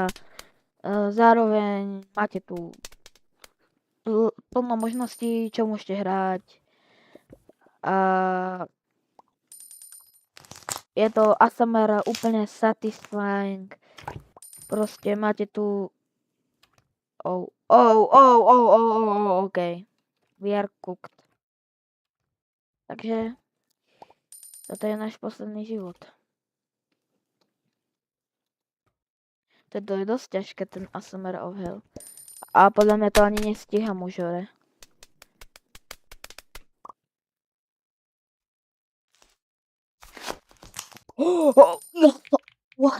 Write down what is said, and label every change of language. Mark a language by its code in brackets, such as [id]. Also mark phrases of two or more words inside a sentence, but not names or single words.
[sk] Zároveň máte tu plno možností, čo môžete hrať. A je to ASMR úplne satisfying. Proste máte tu... OK. [en] We are cooked. [sk] Takže toto je náš posledný život. To je dosť ťažké, ten [en] ASMR of Hell. [sk] A podľa mňa to ani nestíham už hore. What?